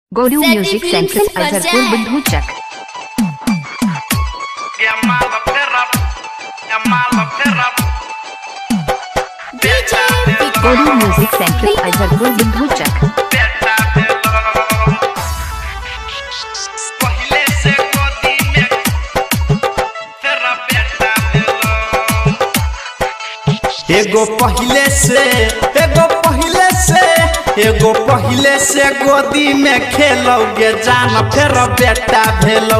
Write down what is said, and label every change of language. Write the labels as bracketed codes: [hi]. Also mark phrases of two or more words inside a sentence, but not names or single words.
[mai] Golu Music Center, Azharpur, Budhuchak. Golu Music Center, Azharpur, Budhuchak. एगो पहिले से गोदी में खेलोगे जान फिर बेटा भेलो।